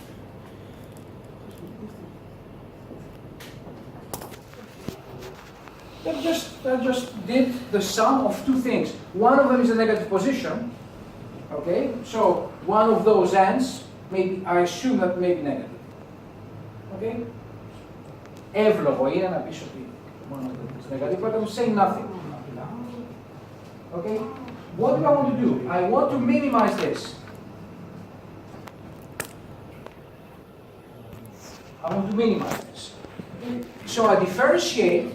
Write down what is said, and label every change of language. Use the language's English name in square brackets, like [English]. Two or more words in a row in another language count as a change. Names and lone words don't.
[English] That just did the sum of two things. One of them is a negative position. Okay, so one of those ends, maybe I assume that may be negative. Okay, [Greek] εύλογο είναι να πεις ότι [English] one of them is negative, but I'm saying nothing. Okay, what do I want to do? I want to minimize this. I want to minimize this. Okay? So I differentiate.